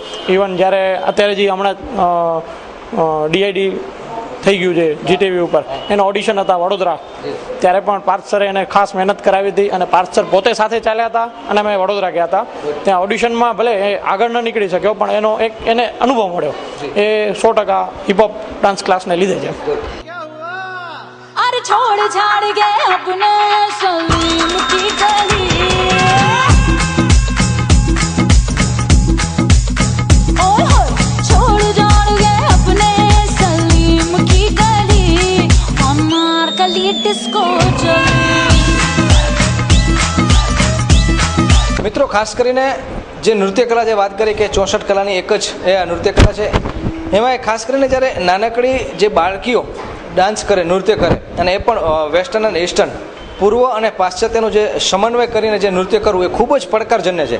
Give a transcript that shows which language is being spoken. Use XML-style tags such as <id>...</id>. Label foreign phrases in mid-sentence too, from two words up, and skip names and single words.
<gu>ઇવન જ્યારે અત્યારે જે હમણાં ડીઆઈડી થઈ ગયું છે જીટીવી ઉપર, એના ઓડિશન હતા વડોદરા, ત્યારે પણ પાર્થ સરે એને ખાસ મહેનત કરાવી હતી અને પાર્થ સર પોતે સાથે ચાલ્યા હતા અને અમે વડોદરા ગયા હતા. ત્યાં ઓડિશનમાં ભલે એ આગળ ન નીકળી શક્યો, પણ એનો એક એને અનુભવ મળ્યો. એ 100%</gu> <en>hip hop dance</en> <gu>ક્લાસને લીધે છે.</gu> <hi>अरे छोड़ छाड़ गए अपने सलीम की गली, ओए होए छोड़ छाड़ गए अपने सलीम की गली, हमार गली डिस्को चली.</hi> <gu>મિત્રો, ખાસ કરીને જે નૃત્ય કલા જે વાત કરી કે 64 કલાની એક જ એ આ નૃત્ય કલા છે, એમાં ખાસ કરીને જ્યારે નાનકડી જે બાળકીઓ ડાન્સ કરે, નૃત્ય કરે, અને એ પણ વેસ્ટર્ન અને ઈસ્ટર્ન, પૂર્વ અને પાશ્ચાત્યનો જે સમન્વય કરીને જે નૃત્ય કરવું એ ખૂબ જ પડકારજન્ય છે.</gu>